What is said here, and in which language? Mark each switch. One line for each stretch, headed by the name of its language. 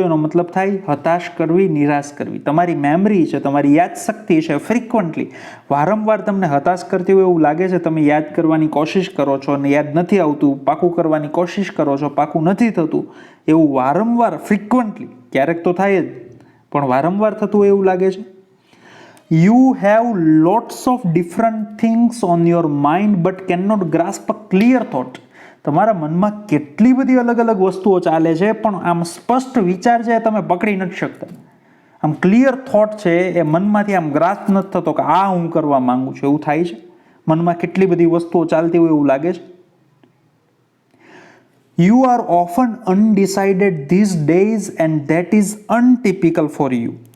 Gujarati: એનો મતલબ થાય હતાશ કરવી, નિરાશ કરવી. તમારી મેમરી છે, તમારી યાદશક્તિ છે, ફ્રિકવન્ટલી વારંવાર તમને હતાશ કરતી હોય એવું લાગે છે. તમે યાદ કરવાની કોશિશ કરો છો અને યાદ નથી આવતું, પાકું કરવાની કોશિશ કરો છો, પાકું નથી થતું, એવું વારંવાર ફ્રિકવન્ટલી, ક્યારેક તો થાય જ પણ વારંવાર થતું હોય એવું લાગે છે.
English: You have lots of different things on your mind but cannot grasp a clear thought.
Gujarati: તમારા મનમાં કેટલી બધી અલગ અલગ વસ્તુઓ ચાલે છે પણ આમ સ્પષ્ટ વિચાર છે તમે પકડી નથી શકતા. આમ ક્લિયર થોટ છે એ મનમાંથી આમ ગ્રાસ્પ નથી થતો કે આ હું કરવા માંગુ છું, એવું થાય છે. મનમાં કેટલી બધી વસ્તુઓ ચાલતી હોય એવું લાગે છે.
English: You are often undecided these days and that is untypical for you.